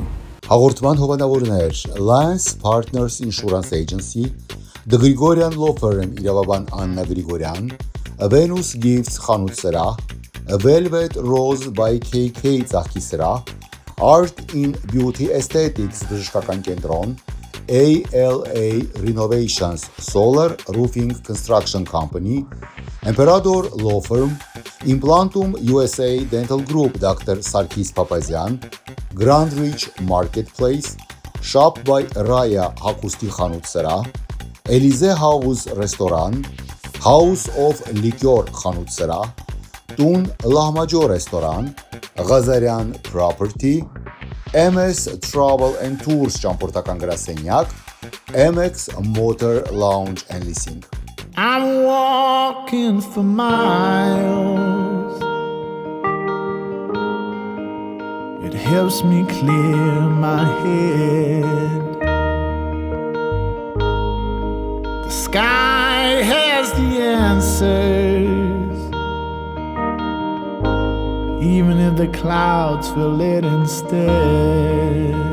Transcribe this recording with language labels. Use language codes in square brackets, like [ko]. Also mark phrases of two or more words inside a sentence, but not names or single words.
[hy] Հաղորդման հովանավորներ Alliance Partners Insurance Agency, The Grigorian Law Firm իրավաբան Աննա Գրիգորյան, Venus Gifts խանութ սրահ, Velvet Rose by KK ծաղկի սրահ, Art in Beauty Aesthetics բժշկական կենտրոն, ALA Renovations Solar Roofing Construction Company, Imperator Law Firm, Implantum USA Dental Group Dr. Sarkis Papazian, Grand Ridge Marketplace, Shop by Raya հագուստի խանութ սրահ, Elize House Restaurant, House of Liquor խանութ սրահ, Տուն Լահմաջո Restaurant, Ղազարյան Property, MS Travel and Tours ճամփորդական գրասենյակ, MX Motor Lounge and Leasing. [en] I'm walking for miles. It helps me clear my head. The sky has the answers, even if the clouds fill it instead.